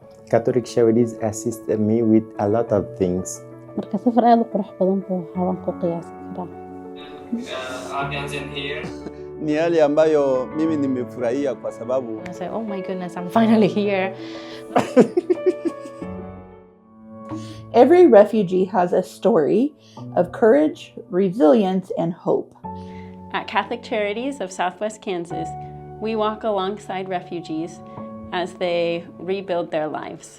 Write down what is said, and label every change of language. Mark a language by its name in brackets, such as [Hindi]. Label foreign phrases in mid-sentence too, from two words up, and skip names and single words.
[English] Catholic Charities assisted me with a lot of things. [Somali] marka safar aad u qurux badan buu ahaa, waan ku qiyaasi karaa. [English] Ambiance in here. [Swahili] Ni hali ambayo mimi nimefurahia kwa sababu [English] I say, oh my goodness, I'm finally here. Every refugee has a story of courage, resilience, and hope. At Catholic Charities of Southwest Kansas, we walk alongside refugees as they rebuild their lives.